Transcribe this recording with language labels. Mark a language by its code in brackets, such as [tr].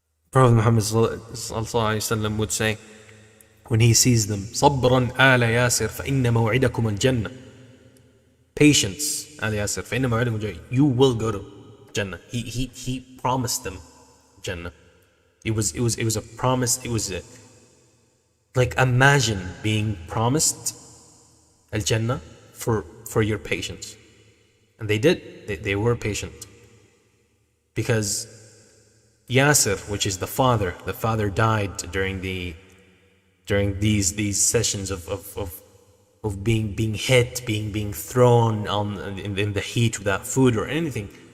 [en] Prophet Muhammad ﷺ would say, when he sees them, [ar] صبرا آل ياسر فإن موعدكم الجنة. [en] Patience, [ar] آل ياسر فإن موعدكم الجنة. [en] You will go to Jannah. He promised them Jannah. It was a promise. It was like, imagine being promised Al Jannah for your patience, and they did. They were patient, because Yasir, which is the father died during these sessions of being hit, being thrown in the heat without food or anything.